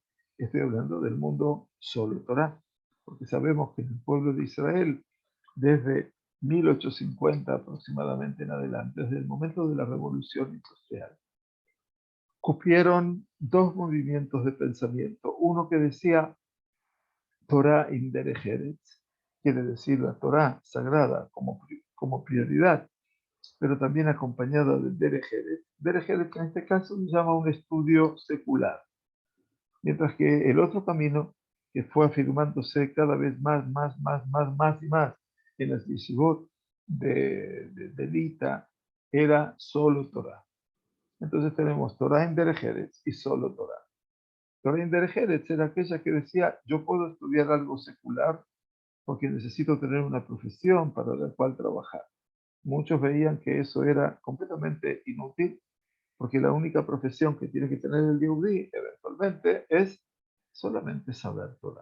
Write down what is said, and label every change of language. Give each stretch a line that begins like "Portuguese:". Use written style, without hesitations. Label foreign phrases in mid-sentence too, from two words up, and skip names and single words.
Spanish: Estoy hablando del mundo solo Torah, porque sabemos que en el pueblo de Israel, desde 1850 aproximadamente en adelante, desde el momento de la revolución industrial, cupieron dos movimientos de pensamiento. Uno que decía
Hebrew: תורה עם דרך ארץ,
Spanish: quiere decir la Torah sagrada como prioridad, pero también acompañada de
Hebrew: דרך ארץ. דרך ארץ
Spanish: en este caso se llama un estudio secular, mientras que el otro camino que fue afirmándose cada vez más y más en las yeshivot de Lita era solo Torah. Entonces tenemos Torah en
Hebrew: דרך ארץ
Spanish: y solo Torah. Torah en
Hebrew: דרך ארץ
Spanish: era aquella que decía, yo puedo estudiar algo secular porque necesito tener una profesión para la cual trabajar. Muchos veían que eso era completamente inútil, porque la única profesión que tiene que tener el Yehudí eventualmente es solamente saber Torah.